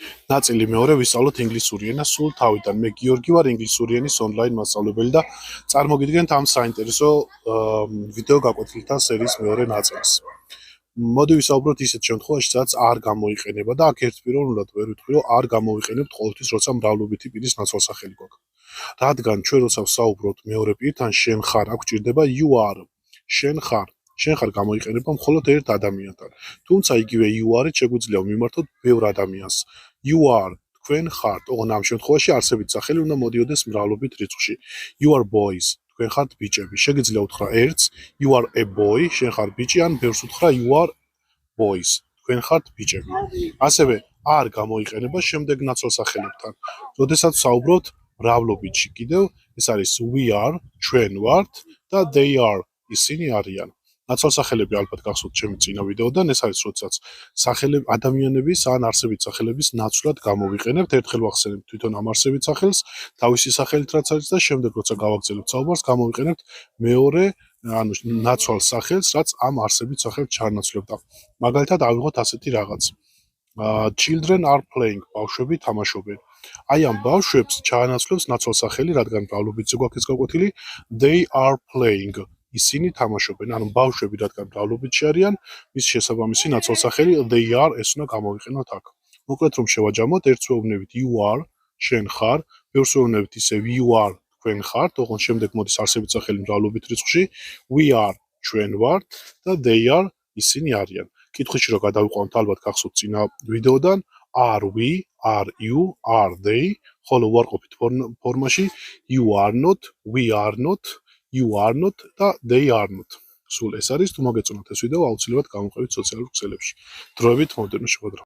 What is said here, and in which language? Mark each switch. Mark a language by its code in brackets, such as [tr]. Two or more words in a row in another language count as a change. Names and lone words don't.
[ka] ნაწილი მეორე ვისწავლოთ ინგლისური ენა სულ თავიდან. მე გიორგი ვარ, ინგლისური ენის ონლაინ მასწავლებელი და წარმოგიდგენთ ამ საინტერესო ვიდეო გაკვეთილთა სერიის მეორე ნაწილს. მოდი ვისაუბროთ ისეთ შემთხვევაში, სადაც არ გამოიყენება და აქ ერთპიროვნულად ვერ ვიტყვი, რომ არ გამოვიყენებთ ყოველთვის, როცა მრავლობითი პირის ნაცვალსახელი გვაქვს. რადგან ჩვენ როცა ვსაუბრობთ მეორე პირთან, შენ ხარ, აქ გვჭირდება [en] you are. [ka] შენ ხარ გამოიყენება მხოლოდ ერთ ადამიანთან. თუმცა იგივე [en] you are- [ka] ით შეგვიძლია ვიმართოთ ბევრ ადამიანს. [en] You are, [ka] თქვენ ხართ, ოღონ ამ შემთხვევაში არსებით სახელი უნდა მოდიოდეს მრავლობით რიცხვში. [en] You are boys, [ka] თქვენ ხართ ბიჭები. შეგიძლია უთხრა ერთს, [en] you are a boy, [ka] შენ ხარ ბიჭი, ან ბევრს უთხრა [en] you are boys, [ka] თქვენ ხართ ბიჭები. ასევე არ გამოიყენება შემდეგ ნაცვალსახელებთან. როდესაც ვსაუბრობთ მრავლობითში კიდევ, ეს არის [en] we are, [ka] ჩვენ ვართ და [en] they are, [ka] ისინი არიან. ნაცვალსახელები ალბათ გახსოვთ ჩემი წინა ვიდეოდან, ეს არის როდესაც ადამიანების ან არსებით სახელების ნაცვლად გამოვიყენებთ, ერთხელ ვახსენებთ თვითონ ამ არსებით სახელს, თავისი სახელით რაც არის და შემდეგ როცა გავაგრძელებთ საუბარს, გამოვიყენებთ მეორე, ანუ ნაცვალ სახელს, რაც ამ არსებით სახელს ჩაანაცვლებდა. მაგალითად ავიღოთ ასეთი რაღაც. [en] Children are playing, [ka] ბავშვები თამაშობენ. აი ამ ბავშვებს ჩაანაცვლებს ნაცვალსახელი, რადგან მრავლობითზე გვაქვს ეს გაკვეთილი, [en] they are playing. [ka] ისინი თამაშობენ, ანუ ბავშვები რადგან მრავლობითში არიან, მის შესაბამისი ნაცვალსახელი [en] they are [ka] ეს უნდა გამოვიყენოთ აქ. მოკლედ რომ შევაჯამოთ, ერთს ვეუბნებით [en] you are, [ka] შენ ხარ, ბევრს ვეუბნებით ისე [en] you are, [ka] თქვენ ხართ, ოღონ შემდეგ მოდის არსებით სახელი მრავლობით რიცხვში, [en] we are, [ka] ჩვენ ვართ და [en] they are, [ka] ისინი არიან. კითხვაში რო გადავიყვანოთ, ალბათ გახსოვთ წინა ვიდეოდან, [en] are we, are you, are they, [ka] ხოლო უარყოფით ფორმაში [en] you are not, we are not, you are not და they are not. [ka] სულ ეს არის, თუ მოგეწონათ ეს ვიდეო, აუცილებლად გამოყევით სოციალურ ქსელებში. დროებით მომდევნო შეხვედრამდე.